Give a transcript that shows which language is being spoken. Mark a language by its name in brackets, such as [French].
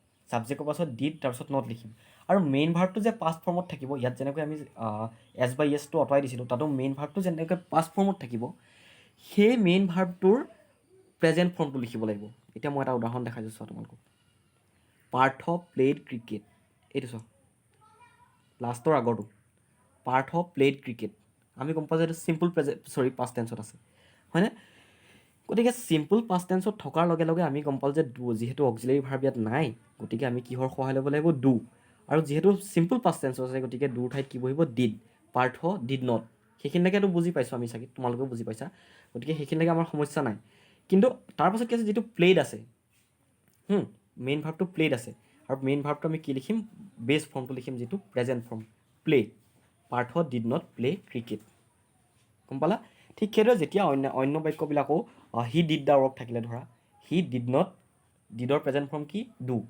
[Assamese] ছাবজেক্টৰ পাছত ডিড, তাৰপিছত নট লিখিম। আৰু মেইন ভাৰ্বটো যে পাষ্ট ফৰ্মত থাকিব, ইয়াত যেনেকৈ আমি এছ বাই এছটো আঁতৰাই দিছিলোঁ, তাতো মেইন ভাৰ্বটো যেনেকৈ পাষ্ট ফৰ্মত থাকিব, সেই মেইন ভাৰ্বটোৰ প্ৰেজেণ্ট ফৰ্মটো লিখিব লাগিব। এতিয়া মই এটা উদাহৰণ দেখাই দিছোঁ তোমালোকক। [English] Partha played cricket, [Assamese] এইটো চোৱা, লাষ্টৰ আগৰটো পাৰ্থ প্লেড ক্ৰিকেট। আমি গম পাওঁ যে এইটো চিম্পল পাষ্ট টেন্সত আছে, হয়নে? গতিকে চিম্পল পাষ্ট টেন্সত থকাৰ লগে লগে আমি গম পালোঁ যে যিহেতু অক্সিলাৰী ভাৰ্ব ইয়াত নাই, গতিকে আমি কিহৰ সহায় ল'ব লাগিব? ডু। আৰু যিহেতু চিম্পল পাষ্ট টেন্সত আছে, গতিকে ডুৰ ঠাইত কি বহিব? [English] Did. Partha did not. [Assamese] সেইখিনিলৈকেতো বুজি পাইছোঁ আমি চাগে, তোমালোকেও বুজি পাইছা, গতিকে সেইখিনিলৈকে আমাৰ সমস্যা নাই। কিন্তু তাৰপাছত কি আছে? যিটো প্লেড আছে, মেইন ভাৰ্বটো প্লেড আছে, আৰু মেইন ভাৰ্বটো আমি কি লিখিম? বেছ ফৰ্মটো লিখিম, যিটো present form, play. [English] Partha did not play cricket. [Assamese] গম পালা? ঠিক সেইদৰে যেতিয়া অন্য বাক্যবিলাকো [English] he did the work [Assamese] থাকিলে, ধৰা [English] he did not, [Assamese] ডিডৰ present form কি? ডু।